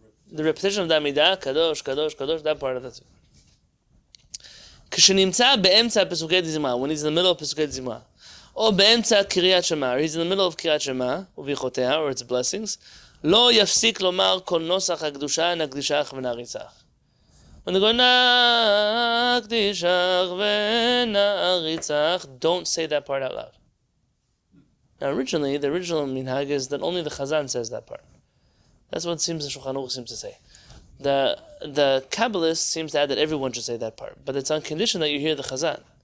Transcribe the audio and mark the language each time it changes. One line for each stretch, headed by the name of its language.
English: The repetition of the Amidah, Kadosh, Kadosh, Kadosh, that part of it.
Hebrew: כשנמצא באמצע פסוקי דזמרה,
English: when he's in the middle of
Hebrew: פסוקי דזמרה, או באמצע קריאת שמע,
English: or he's in the middle of
Hebrew: קריאת שמע, וברכותיה,
English: or its blessings,
Hebrew: לא יפסיק לומר כל נוסח הקדושה נקדישך ונעריצך.
English: When they go, Nakdishach v'na'aritzach, don't say that part out loud. Now originally, the original minhag is that only the Chazan says that part. That's what seems the Shulchan Aruch seems to say. The Kabbalist seems to add that everyone should say that part, but it's on condition that you hear the Chazan.